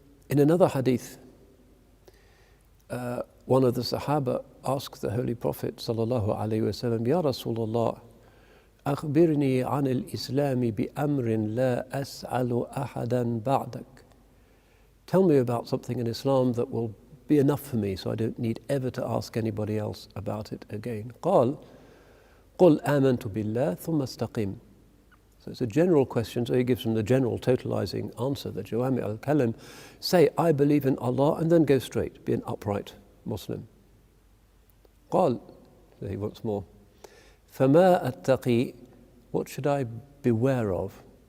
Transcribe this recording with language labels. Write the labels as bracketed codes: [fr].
[en] In another hadith, one of the Sahaba asked the Holy Prophet sallallahu alaihi wasallam, Ya Rasulullah, [ar] أخبرني عن الإسلام بأمر لا أسأل أحدا بعدك. [en] Tell me about something in Islam that will be enough for me so I don't need ever to ask anybody else about it again. [ar] قال قل آمنت بالله ثم استقم. [en] So it's a general question, so he gives them the general totalizing answer, the Jawami al-Kalim. Say, I believe in Allah, and then go straight, be an upright Muslim. [ar] قال, [en] so he wants more. [ar] فما أتقي, [en] what should I beware of?